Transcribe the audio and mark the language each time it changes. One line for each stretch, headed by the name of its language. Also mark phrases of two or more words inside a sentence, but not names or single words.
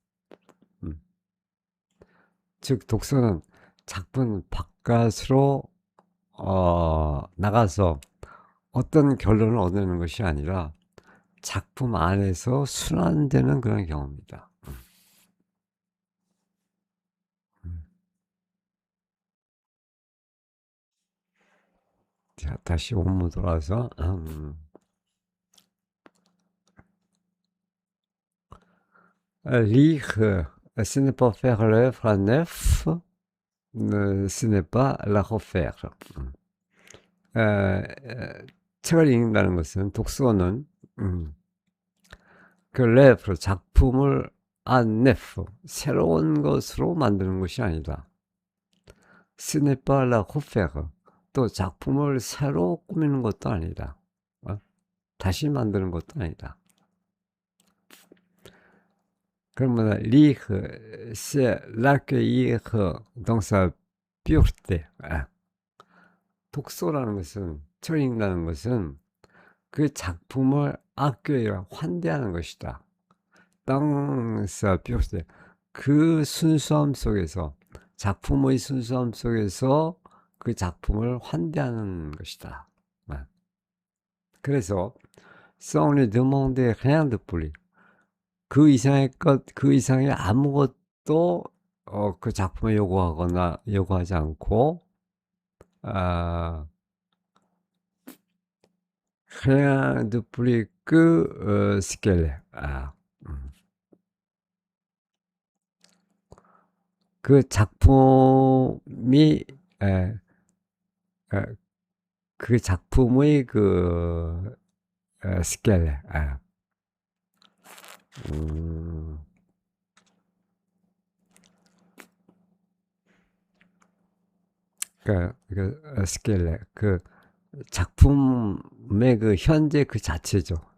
Korean: 즉 독서는 작품 바깥으로 나가서 어떤 결론을 얻는 것이 아니라 작품 안에서 순환되는 그런 경험입니다. 자, 다시 원문 돌아와서
French: lire, ce n'est pas faire l'œuvre à neuf, ce n'est pas la refaire.
Korean: 책을 읽는다는 것은 독서는 그 랩, 작품을
French: à neuf,
Korean: 새로운 것으로 만드는 것이 아니다.
French: ce n'est pas la refaire,
Korean: 또 작품을 새로 꾸미는 것도 아니다. 다시 만드는 것도 아니다. 그러면
French: lire, c'est l'accueillir dans sa pureté.
Korean: 독서라는 것은, 책 읽는다는 것은 그 작품을 accueillir, 환대하는 것이다.
French: dans sa pureté.
Korean: 그 순수함 속에서, 작품의 순수함 속에서 그 작품을 환대하는 것이다.
French: 그래서 sans lui demander rien de plus.
Korean: 그 이상의 것, 그 이상의 아무것도 그 작품에 요구하지 않고
French: rien de plus que ce qu'elle est.
Korean: 그 작품이 그 작품의 그 스케일, 그 스케일, 그 작품의 그 현재 그 자체죠.